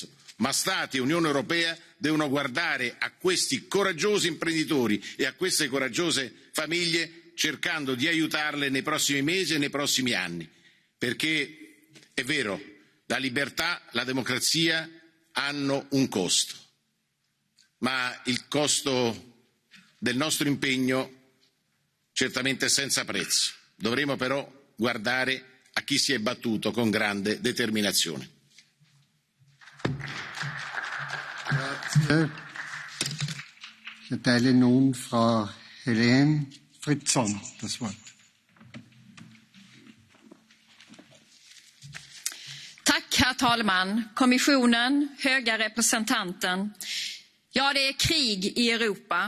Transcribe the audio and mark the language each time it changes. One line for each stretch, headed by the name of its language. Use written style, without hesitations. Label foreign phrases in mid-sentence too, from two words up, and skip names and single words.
Italian: Ma Stati e Unione Europea devono guardare a questi coraggiosi imprenditori e a queste coraggiose famiglie cercando di aiutarle nei prossimi mesi e nei prossimi anni, perché è vero, la libertà, la democrazia hanno un costo, ma il costo del nostro impegno certamente è senza prezzo. Dovremo però guardare a chi si è battuto con grande determinazione. Grazie.
German: Ich erteile nun Frau Leyen das Wort.
Swedish: Tack, herr talman, kommissionen, höga representanten. Ja, det är krig i Europa.